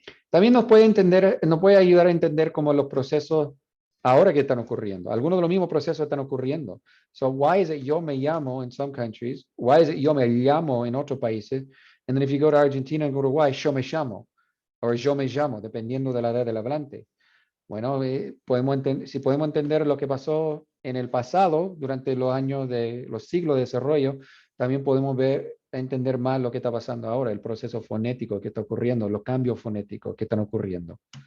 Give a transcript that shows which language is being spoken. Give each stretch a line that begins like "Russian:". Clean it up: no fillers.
Spanish: También nos puede ayudar a entender cómo los procesos ahora que están ocurriendo. Algunos de los mismos procesos están ocurriendo.
English: So why is it yo me llamo in some countries? Why is it yo me llamo
Spanish: en otros países?
English: And then if you go to Argentina and Uruguay, yo me llamo.
Spanish: O yo me llamo, dependiendo de la edad del hablante. Bueno, si podemos entender lo que pasó en el pasado, durante los siglos de desarrollo, también podemos entender más lo que está pasando ahora, el proceso fonético que está ocurriendo, los cambios fonéticos que están ocurriendo.